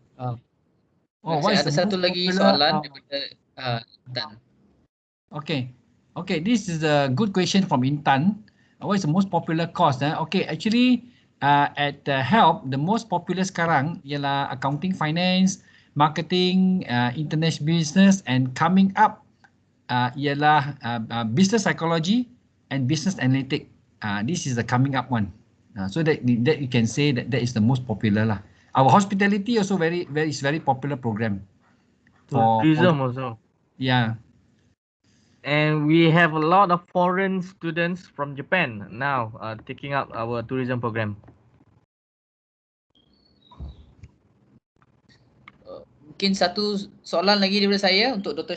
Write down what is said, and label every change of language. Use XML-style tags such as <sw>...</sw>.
<ms>Saya ada satu lagi soalan daripada Intan.</ms> <en>Okay, this is a good question from Intan. What is the most popular course? Okay, actually at HELP, the most popular</en> <ms>sekarang ialah</ms> <en>accounting, finance, marketing, international business, and coming up</en> <ms>ialah</ms> <en>business psychology and business analytic. This is the coming up one. So that you can say that is the most popular lah. Our hospitality also very popular program. Tourism also. Yeah. And we have a lot of foreign students from Japan now taking up our tourism program.</en> <ms>Mungkin satu soalan lagi daripada saya untuk Dr.</ms>